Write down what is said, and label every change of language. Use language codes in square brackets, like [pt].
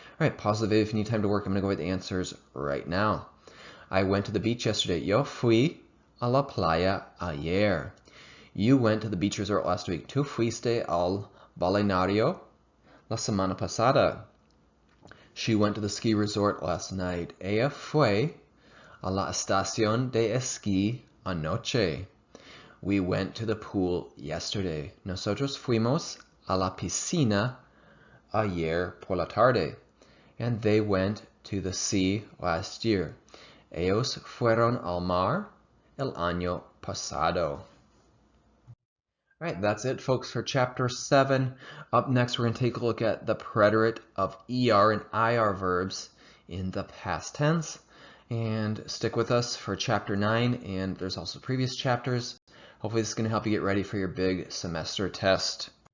[en] All right, pause the video if you need time to work. I'm going to go with the answers right now. I went to the beach yesterday. [es] Yo fui a la playa ayer. [en] You went to the beach resort last week. [es] Tu fuiste al balneario la semana pasada. [en] She went to the ski resort last night. [es] Ella fue a la estación de esquí anoche. [en] We went to the pool yesterday. [es] Nosotros fuimos a la piscina ayer por la tarde. [en] And they went to the sea last year. [es] Ellos fueron al mar el año pasado. [en] All right, that's it, folks, for Chapter 7. Up next, we're going to take a look at the preterite of ER and IR verbs in the past tense. And stick with us for Chapter 9, and there's also previous chapters. Hopefully this is going to help you get ready for your big semester test.